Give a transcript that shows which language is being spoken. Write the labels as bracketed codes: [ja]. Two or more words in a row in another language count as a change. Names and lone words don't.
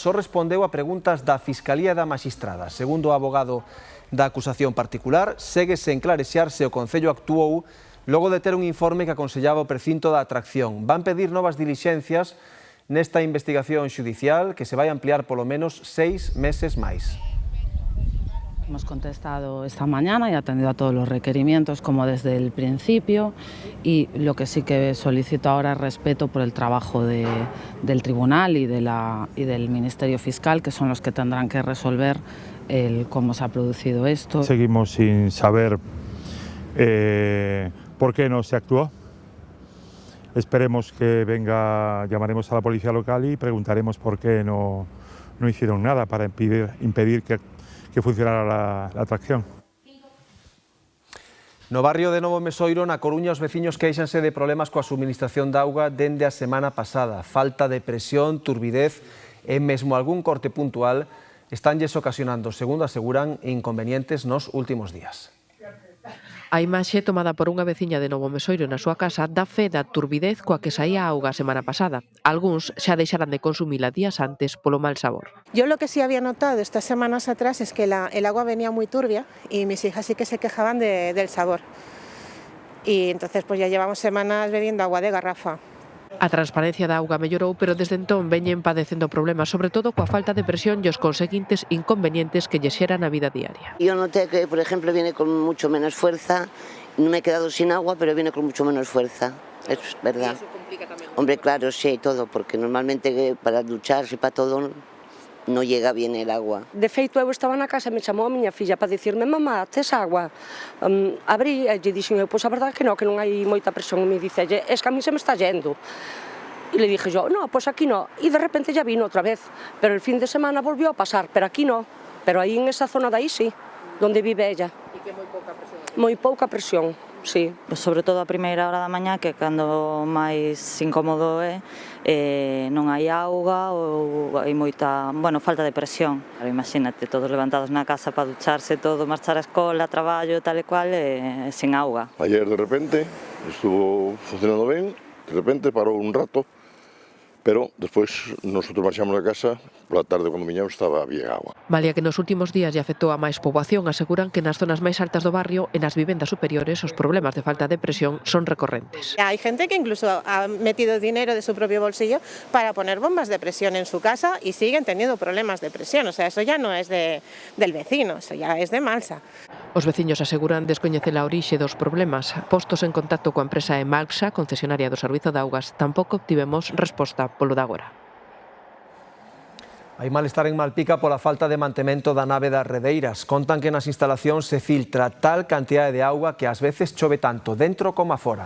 [gl] Só respondeu a preguntas da Fiscalía e da Maxistrada. Segundo o abogado da acusación particular, segue sen clarexar se o Concello actuou logo de ter un informe que aconsellaba o precinto da atracción. Van pedir novas dilixencias nesta investigación xudicial que se vai ampliar polo menos 6 meses máis. [es] Hemos contestado esta mañana y atendido a todos los requerimientos como desde el principio, y lo que sí que solicito ahora es respeto por el trabajo del tribunal y del Ministerio Fiscal, que son los que tendrán que resolver cómo se ha producido esto. Seguimos sin saber por qué no se actuó. Esperemos que venga, llamaremos a la policía local y preguntaremos por qué no hicieron nada para impedir que funcionara la atracción. [gl] No barrio de Novo Mesoiro, na Coruña, os veciños queixanse de problemas coa suministración de auga dende a semana pasada. Falta de presión, turbidez e mesmo algún corte puntual estánlles ocasionando, segundo aseguran, inconvenientes nos últimos días. A imaxe tomada por unha veciña de Novo Mesoiro na súa casa dá fe da turbidez coa que saía a auga a semana pasada. Algúns xa deixaran de consumila días antes polo mal sabor. [es] Yo lo que sí había notado estas semanas atrás es que el agua venía muy turbia y mis hijas sí que se quejaban del sabor. Y entonces pues ya llevamos semanas bebiendo agua de garrafa. [gl] A transparencia da auga mellorou, pero desde entón veñen padecendo problemas, sobre todo coa falta de presión e os conseguintes inconvenientes que lle xeran a vida diaria. [es] Yo noté que, por ejemplo, viene con mucho menos fuerza, no me he quedado sin agua, pero viene con mucho menos fuerza, es verdad. ¿Y eso complica también? Hombre, claro, sí, todo, porque normalmente para ducharse, para todo, non llega bien el agua. [gl] De feito, eu estaba na casa e me chamou a miña filla para dicirme: mamá, tes agua? Abrí e lle dixen, pois a verdade que non hai moita presión. [es] E me dice, es que a mí se me está yendo. E le dije yo, no, pues aquí no. Y de repente ya vino otra vez. Pero el fin de semana volvió a pasar, pero aquí no. Pero ahí en esa zona de ahí sí, donde vive ella. [gl] que moi pouca presión. Moi pouca presión, sí. Sobre todo a primeira hora da mañá, que cando máis incómodo é, non hai auga ou hai moita, falta de presión. Imagínate, todos levantados na casa para ducharse, todo, marchar a escola, traballo, tal e cual, sen auga. [es] Ayer de repente estuvo funcionando [gl] ben, de repente parou un rato, pero despois nosotros marchamos a casa, pola tarde cando viñamos [es] estaba bien agua. [gl] Malia que nos últimos días lle afectou a máis poboación, aseguran que nas zonas máis altas do barrio e nas vivendas superiores os problemas de falta de presión son recorrentes. [es] Hay gente que incluso ha metido dinero de su propio bolsillo para poner bombas de presión en su casa y siguen teniendo problemas de presión. O sea, eso ya no es del vecino, eso ya es de Malsa. [gl] Os veciños aseguran descoñecer a orixe dos problemas. Postos en contacto coa empresa Emalxa, concesionaria do Servizo de Augas, tampouco obtivemos resposta polo de agora. Hai malestar en Malpica pola falta de mantemento da nave das redeiras. Contan que nas instalacións se filtra tal cantidade de auga que ás veces chove tanto dentro como afora.